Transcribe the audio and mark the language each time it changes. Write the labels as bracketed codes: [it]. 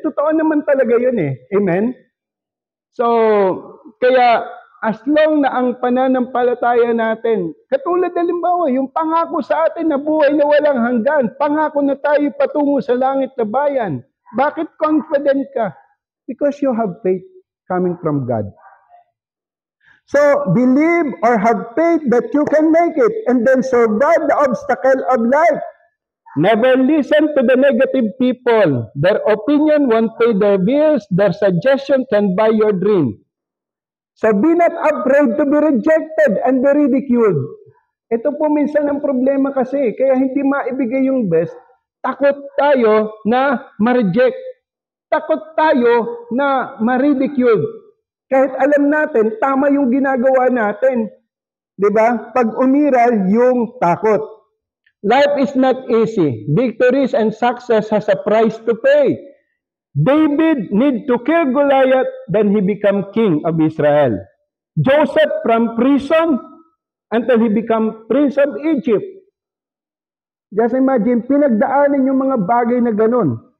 [tl] Totoo naman talaga yun Amen? So, kaya, as long na ang pananampalataya natin, katulad halimbawa, yung pangako sa atin na buhay na walang hanggan, pangako na tayo patungo sa langit na bayan. Bakit confident ka? [en] Because you have faith coming from God. So, believe or have faith that you can make it and then survive the obstacle of life. Never listen to the negative people. Their opinion won't pay their bills. Their suggestion can buy your dream. So, be not afraid to be rejected and be ridiculed. [tl] Ito po minsan ang problema kasi, kaya hindi maibigay yung best. Takot tayo na ma-reject. Takot tayo na ma-ridicule. Kahit alam natin, tama yung ginagawa natin. Diba? Pag umiral, yung takot. [en] Life is not easy. Victories and success has a price to pay. David need to kill Goliath, then he become king of Israel. Joseph from prison until he become prince of Egypt. Just imagine, [tl] pinagdaanan yung mga bagay na ganun.